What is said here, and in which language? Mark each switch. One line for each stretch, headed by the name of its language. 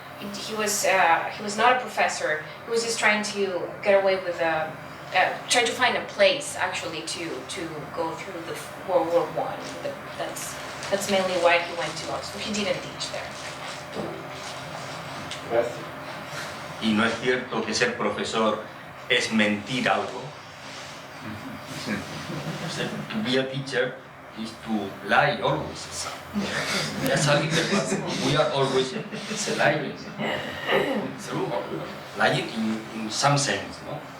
English: He was not a professor. He was just trying to get away with, trying to find a place actually to go through the World War I. That's mainly why he went to Oxford. He didn't teach there.
Spanish: Y no es cierto que ser profesor es mentir algo.
English: To be a teacher is to lie always. That's how it is. We are always lying. True. Lying in some sense, no?